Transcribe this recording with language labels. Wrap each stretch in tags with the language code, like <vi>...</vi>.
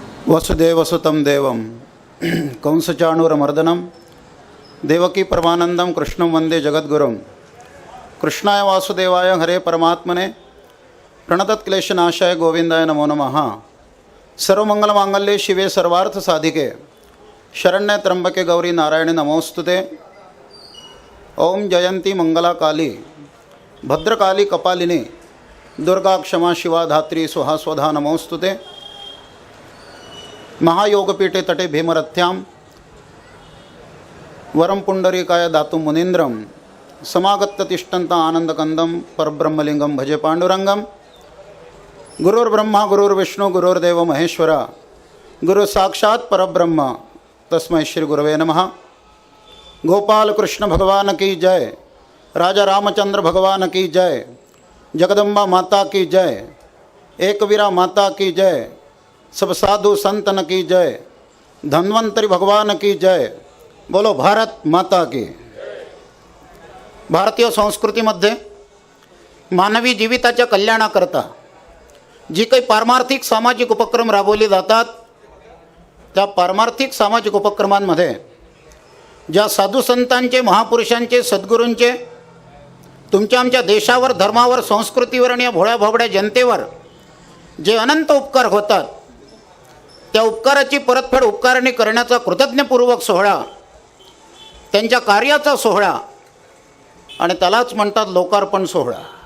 <sa>वसुदेवसुतं देवं कंसचाणूरमर्दनं देवकी परमानंदं कृष्णं वंदे जगद्गुरुं। कृष्णाय वासुदेवाय हरे परमात्मने प्रणतत्क्लेशनाशाय गोविंदाय नमो नमः। सर्वमंगलमांगल्ये शिवे सर्वार्थसाधिके शरण्ये त्र्यंबके गौरी नारायणे नमोस्तुते। ओम जयंती मंगला काली भद्रकाली कपालिनी दुर्गा क्षमा शिवा धात्री स्वाहा स्वधा नमोस्तुते। महायोगपीठे तटे भीमरथ्यां वरम पुंडरीकाय दातुं मुनीन्द्रं समागत्य तिष्ठन्तं आनंदकंदं परब्रह्मलिंगं भजे पांडुरंगं। गुरुर्ब्रह्मा गुरुर्विष्णु गुरुर्देव महेश्वरा गुरु साक्षात् परब्रह्म तस्मै श्री गुरवे नमः।</sa> <hi>गोपाल कृष्ण भगवान की जय, राजा रामचंद्र भगवान की जय, जगदम्बा माता की जय, एकवीरा माता की जय, सब साधु संतन की जय, धन्वंतरी भगवान की जय। बोलो भारत माता की।</hi> <mr>भारतीय संस्कृतीमध्ये मानवी जीविताच्या कल्याणाकरता जी काही पारमार्थिक सामाजिक उपक्रम राबवले जातात त्या पारमार्थिक सामाजिक उपक्रमांमध्ये ज्या साधुसंतांचे, महापुरुषांचे, सद्गुरूंचे तुमच्या आमच्या देशावर, धर्मावर, संस्कृतीवर आणि या भोळ्या भाबड्या जनतेवर जे अनंत उपकार होतात, त्या उपकाराची परतफेड उपकाराने करण्याचा कृतज्ञपूर्वक सोहळा, त्यांच्या कार्याचा सोहळा, आणि त्यालाच म्हणतात लोकार्पण सोहळा.</mr>